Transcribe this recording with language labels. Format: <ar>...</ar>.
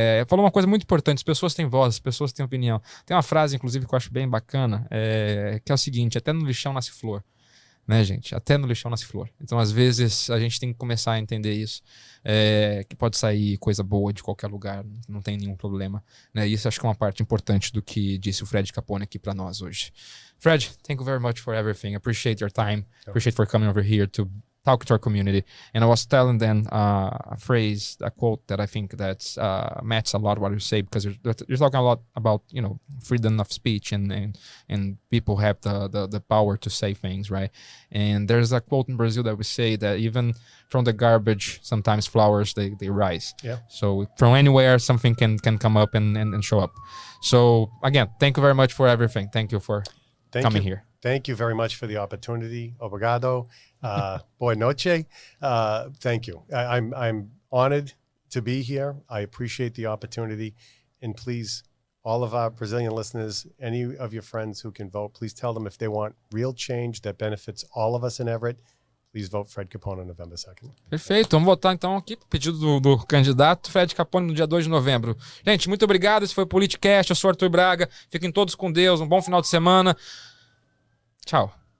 <pt>Falou uma coisa muito importante: as pessoas têm voz, as pessoas têm opinião. Tem uma frase, inclusive, que eu acho bem bacana, que é o seguinte: até no lixão nasce flor, né, gente? Até no lixão nasce flor. Então, às vezes, a gente tem que começar a entender isso, que pode sair coisa boa de qualquer lugar, não tem nenhum problema, né? Isso acho que é uma parte importante do que disse o Fred Capone aqui para nós hoje.</pt> <en>Fred, thank you very much for everything. Appreciate your time. Appreciate for coming over here to talk to our community. And I was telling them a phrase, a quote that I think that's matches a lot what you say, because you're talking a lot about, you know, freedom of speech and people have the power to say things, right? And there's a quote in Brazil that we say that even from the garbage, sometimes flowers they rise. Yeah. So from anywhere, something can come up and show up. So again, thank you very much for everything. Thank you for coming here. Thank you very much for the opportunity.</en> <pt>Obrigado. Boa noite.</pt> <en>Thank you. I'm honored to be here. I appreciate the opportunity. And please, all of our Brazilian listeners, any of your friends who can vote, please tell them if they want real change that benefits all of us in Everett, please vote Fred Capone on November 2nd.</en> <pt>Perfeito, vamos votar então aqui, pedido do candidato Fred Capone no dia 2 de novembro. Gente, muito obrigado, esse foi o Politicast, eu sou Arthur Braga, fiquem todos com Deus, um bom final de semana. Tchau.</pt>